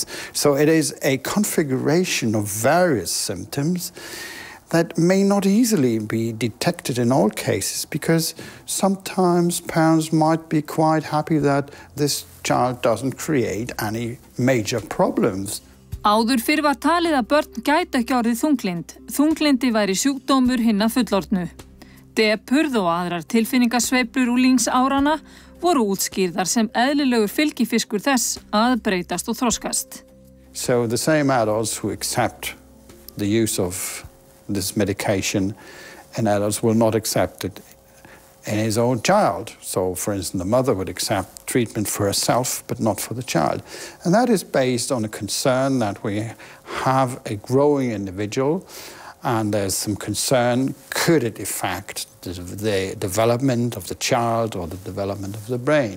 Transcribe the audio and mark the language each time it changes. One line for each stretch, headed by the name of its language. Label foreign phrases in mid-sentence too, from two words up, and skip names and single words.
English: So it is a configuration of various symptoms that may not easily be detected in all cases because sometimes parents might be quite happy that this child doesn't create any major problems.
Icelandic: Áður fyrr var talið að börn gætu ekki orðið þunglynd. Þunglyndi væri sjúkdómur hinna fullorðnu. Depurð og aðrar tilfinningasveiflur unglingsáranna voru útskýrðar sem eðlilegur fylgifiskur þess að breytast og þroskast.
English: So the same adults who accept the use of this medication and adults will not accept it in his own child. So, for instance, the mother would accept treatment for herself, but not for the child. And that is based on a concern that we have a growing individual, and there's some concern, could it affect the development of the child or the development of the brain?